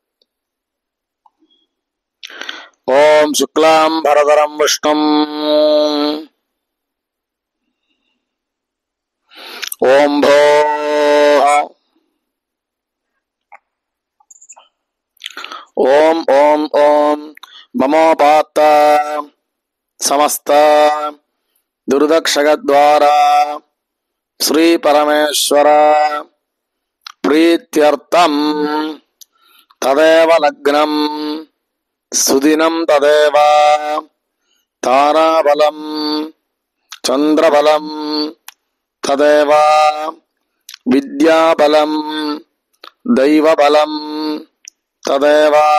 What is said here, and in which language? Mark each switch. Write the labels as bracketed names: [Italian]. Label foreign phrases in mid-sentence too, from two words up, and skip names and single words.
[Sanskrit] ओम् शुक्लाम् बरधरम् विष्णुम् ओम् पो ओम् ओम् ओम् ममोपात्त समस्त दुर्दक्षगद्वारा श्री परमेश्वर प्रीत्यर्थम तदेव लग्नम सुदिनं तदेव ताराबलं चंद्रबलं तदेव विद्याबलं दैवबलं तदेव